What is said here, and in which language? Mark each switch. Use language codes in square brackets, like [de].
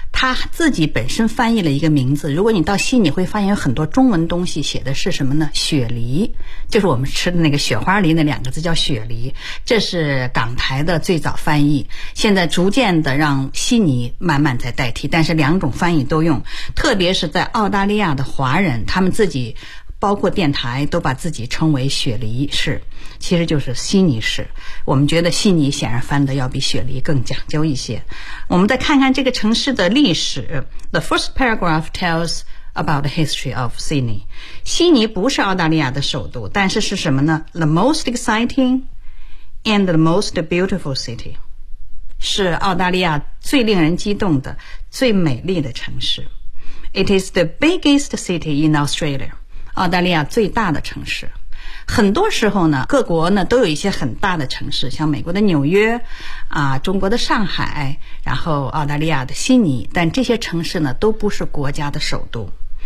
[zh] 他自己本身翻译了一个名字，如果你到信你会发现有很多中文东西写的是什么呢，雪梨，就是我们吃的那个雪花梨，那两个字叫雪梨，这是港台的最早翻译，现在逐渐的让信你慢慢在代替，但是两种翻译都用，特别是在澳大利亚的华人，他们自己包括电台都把自己称为雪梨市，其实就是悉尼市，我们觉得悉尼显然翻得要比雪梨更讲究一些。我们再看看这个城市的历史。 [en] The first paragraph tells about the history of Sydney. [zh] 悉尼不是澳大利亚的首都，但是是什么呢？ [en] The most exciting and the most beautiful city. [zh] 是澳大利亚最令人激动的最美丽的城市。 [en] It is the biggest city in Australia. [zh] 澳大利亚最大的城市，很多时候呢，各国呢都有一些很大的城市，像美国的纽约，啊，中国的上海，然后澳大利亚的悉尼，但这些城市呢都不是国家的首都。